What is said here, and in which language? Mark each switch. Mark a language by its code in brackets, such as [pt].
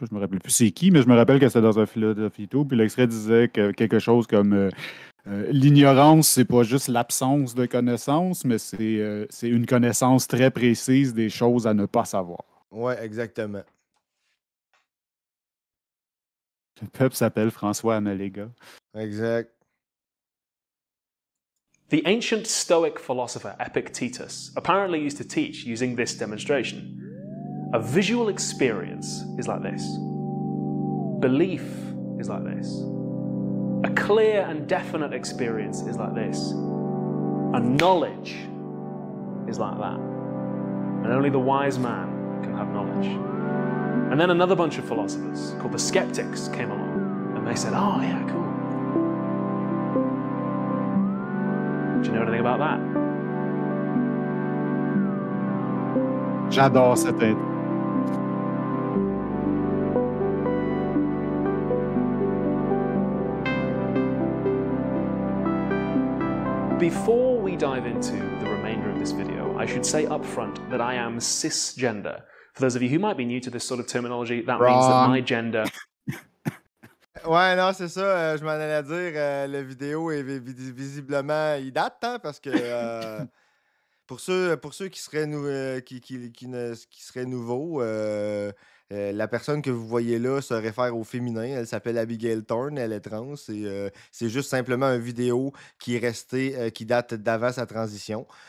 [fr] Là, je me rappelle plus c'est qui, mais je me rappelle que c'était dans un Philosophie Tube. Puis l'extrait disait quelque chose comme l'ignorance, c'est pas juste l'absence de connaissances, mais c'est une connaissance très précise des choses à ne pas savoir. Ouais, exactement. Le peuple s'appelle François Amalega. Exact. [en] The ancient Stoic philosopher Epictetus apparently used to teach using this demonstration. A visual experience is like this. Belief is like this. A clear and definite experience is like this. A knowledge is like that. And only the wise man can have knowledge. And then another bunch of philosophers called the skeptics came along and they said, oh yeah, cool. Do you know anything about that? [fr] J'adore cette intro. [en] Before we dive into the remainder of this video, I should say up front that I am cisgender. For those of you who might be new to this sort of terminology, that means that my gender... [fr] Ouais, non, c'est ça. Je m'en allais dire, la vidéo est visiblement... Il date, hein, parce que pour ceux qui seraient, qui seraient nouveaux, la personne que vous voyez là se réfère au féminin. Elle s'appelle Abigail Thorne, elle est trans. C'est juste simplement une vidéo qui est restée, qui date d'avant sa transition.